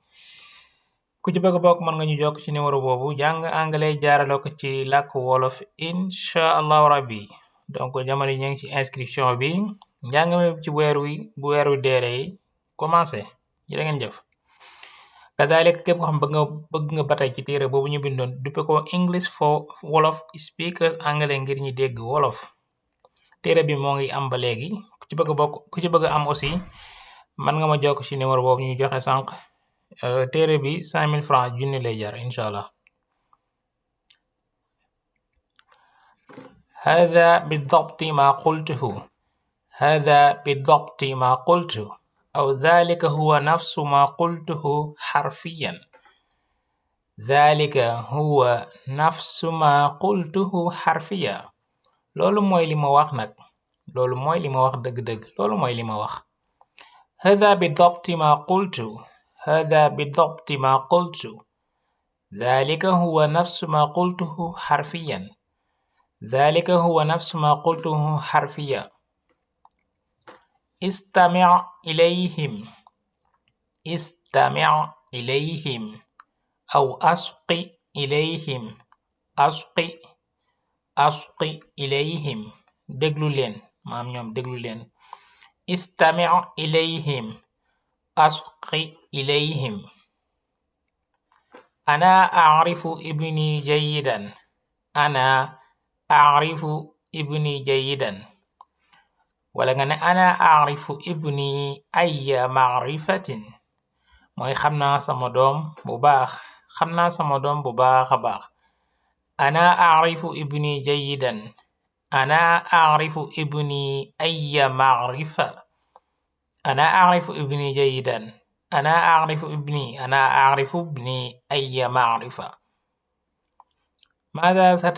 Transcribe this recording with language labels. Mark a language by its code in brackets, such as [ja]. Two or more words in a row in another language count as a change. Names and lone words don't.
[wo] ku ci bëgg a bokk mën nga ñu jokk ci numéro boobu jàng anglais jaarale ko ci làkk wolof [ar] إن شاء الله ربي. [wo] donc jamono yi ñu ngi ci inscription bi. njàng mi ci bu weer wi deeree commencé. jërë ngeen jëf. kadalik képp ko xam bëgg nga ba tey ci téere boobu ñu bindoon duppe ko English for wolof speakers anglais ngir ñi dégg wolof. téere bi moo ngi am ba léegi. ku ci bëgg am aussi man nga ma jokk ci numéro boobu ñu joxe sànq. téere bi 5000 francs junni lay jar [ar] إن شاء الله. هذا بالضبط ما قلته. هذا بالضبط ما قلته أو ذلك هو نفس ما قلته حرفيا. ذلك هو نفس ما قلته حرفيا. [wo] loolu mooy li ma wax nag. loolu mooy li ma wax dëgg-dëgg. loolu mooy li ma wax. [ar] هذا بالضبط ما قلته. هذا بالضبط ما قلته. ذلك هو نفس ما قلته حرفيا. ذلك هو نفس ما قلته حرفيا. استمع إليهم. استمع إليهم أو أسق إليهم. أسق إليهم [wo] déglu leen maam ñoom déglu leen. [ar] استمع إليهم أسق إليهم. أنا أعرف ابني جيدا. أنا عارف ابني جيدا [wo] wala nga ne [ar] أنا عارف ابني أي معرفة [wo] mooy xam naa sama doom bu baax xam naa sama doom bu baax a baax [ar] أنا عارف ابني جيدا أنا عارف ابني أي معرفة أنا عارف ابني جيدا أنا عارف ابني أي معرفة مادة